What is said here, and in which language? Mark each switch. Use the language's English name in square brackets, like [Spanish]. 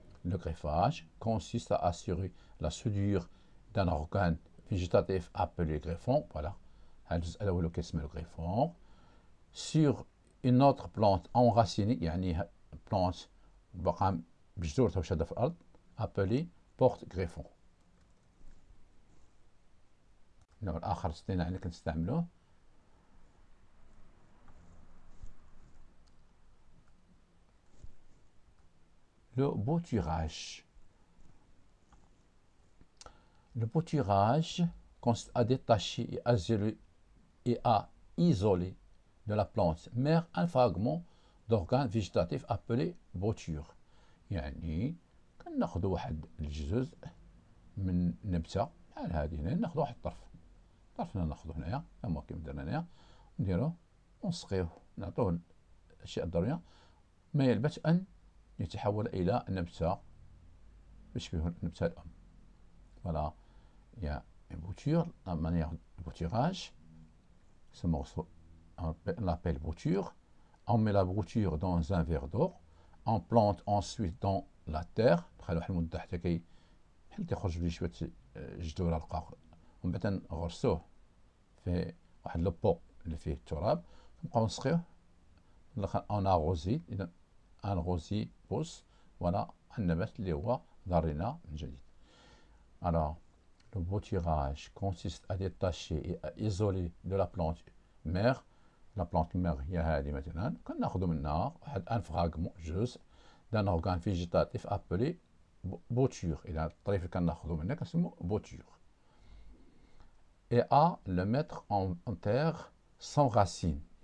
[French] Le greffage consiste à assurer la soudure d'un organe végétatif appelé greffon. Voilà. Le greffon. Sur une autre plante enracinée, [Arabic] يعني plante بقى بجذورها وشادة في الأرض [French] appelée porte-greffon. [Arabic] النوع الآخر الاصطناعي اللي كنستعملوه le bouturage. [French] Le bouturage consiste à détacher et à isoler de la plante mère un fragment d'organe végétatif appelé bouture. [Arabic] يعني كناخذوا واحد الجزء من نبته بحال هذه هنا، ناخذوا واحد الطرف هنا ناخذوه هنايا كما درنا هنايا، نديروه ونسقيوه، نعطوه الاشياء الضروريه ما يلبث ان يتحول إلى نبتة تشبه النبتة الأم. [French] Voilà, il y a une bouture, la manière de bouturage, ce morceau, on l'appelle bouture. On met la bouture dans un verre d'eau, on plante ensuite dans la terre، [Arabic] بحال واحد المدة حتى بحال تيخرج بلي شوية جذور رقاق، ومن بعد نغرسوه في واحد لو اللي فيه التراب، نبقاو نسقيوه اون اغوزي. إذا ان غوزي بوس، voilà النبات اللي هو ضارينا من جديد. [French] Alors, le bouturage consiste à détacher et à isoler de la plante mère. La plante mère [Arabic] هي هذه مثلا، كناخذوا منها واحد ان فراغمون جزء [French] d'un organe végétatif appelé bouture. [Arabic] إذا الطريف اللي كناخذوا منها كنسموه bouture. [French] et A, le mettre en terre sans racines.